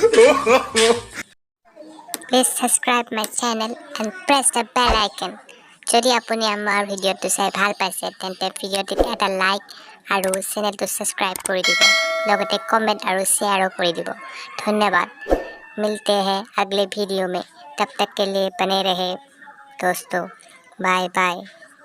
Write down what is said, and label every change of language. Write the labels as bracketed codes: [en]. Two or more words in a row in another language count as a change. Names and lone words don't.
[en] Please subscribe my channel and press the bell icon. [as] যদি আপুনি আমাৰ ভিডিঅ'টো চাই ভাল পাইছে তেন্তে ভিডিঅ'টিত এটা লাইক আৰু চেনেলটো সাবস্ক্ৰাইব কৰি দিব লগতে কমেন্ট আৰু শ্বেয়াৰো কৰি দিব ধন্যবাদ [hi] मिलते हैं अगले वीडियो में तब तक के लिए बने रहे दोस्तों बाय बाय